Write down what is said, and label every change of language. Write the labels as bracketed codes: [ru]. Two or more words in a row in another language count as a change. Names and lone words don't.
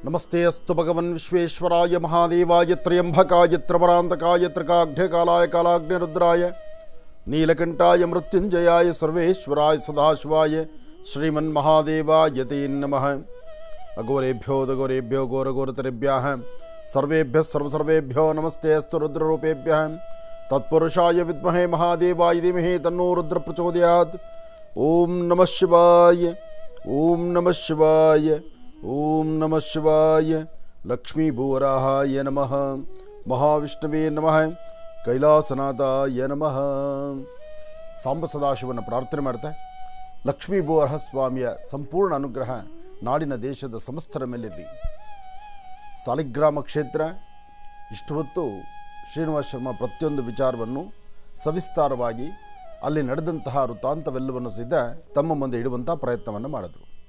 [sa] ನಮಸ್ತೆ ಅಸ್ತು ಭಗವನ್ ವಿಶ್ವೇಶ್ವರಾಯ ಮಹಾದೇವಾಯ ತ್ರಯಂಬಕಾಯ ತ್ರವರಾಂತಕಾಯ ತ್ರಿಕಾಗ್ನಿಕಾಲಾಯ ಕಾಲಾಗ್ನಿರುದ್ರಾಯ ನೀಲಕಂಠಾಯ ಮೃತ್ಯುಂಜಯಾಯ ಸರ್ವೇಶ್ವರಾಯ ಸದಾಶಿವಾಯ ಶ್ರೀಮನ್ಮಹಾದೇವಾಯ ತೇ ನಮಃ. ಅಘೋರೇಭ್ಯೋ ದಘೋರೇಭ್ಯೋ ಘೋರಘೋರತರೇಭ್ಯಃ ಸರ್ವೇಭ್ಯಃ ಸರ್ವಸರ್ವೇಭ್ಯೋ ನಮಸ್ತೆ ಅಸ್ತು ರುದ್ರರೂಪೇಭ್ಯಃ. ತತ್ಪುರುಷಾಯ ವಿದ್ಮಹೇ ಮಹಾದೇವಾಯ ಧೀಮಹಿ ತನ್ನೋ ರುದ್ರ ಪ್ರಚೋದಯಾತ್. ಓಂ ನಮಃ ಶಿವಾಯ, ಓಂ ನಮಃ ಶಿವಾಯ, ಓಂ ನಮಃ ಶಿವಾಯ. ಲಕ್ಷ್ಮೀ ಭೂವರಾಹಾಯ ನಮಃ, ಮಹಾವಿಷ್ಣುವೇ ನಮಃ, ಕೈಲಾಸನಾಥಾಯ ನಮಃ. [kn] ಸಾಂಬ ಸದಾಶಿವನ ಪ್ರಾರ್ಥನೆ ಮಾಡ್ತಾ ಲಕ್ಷ್ಮೀ ಭೂವರಹ ಸ್ವಾಮಿಯ ಸಂಪೂರ್ಣ ಅನುಗ್ರಹ ನಾಡಿನ ದೇಶದ ಸಮಸ್ತರ ಮೇಲಿರಲಿ. ಸಾಲಿಗ್ರಾಮ ಕ್ಷೇತ್ರ ಇಷ್ಟು ಹೊತ್ತು ಶ್ರೀನಿವಾಸ ಶರ್ಮಾ ಪ್ರತಿಯೊಂದು ವಿಚಾರವನ್ನು ಸವಿಸ್ತಾರವಾಗಿ ಅಲ್ಲಿ ನಡೆದಂತಹ ವೃತ್ತಾಂತವೆಲ್ಲವನ್ನು ಸಹಿತ ತಮ್ಮ ಮುಂದೆ ಇಡುವಂಥ ಪ್ರಯತ್ನವನ್ನು ಮಾಡಿದ್ರು.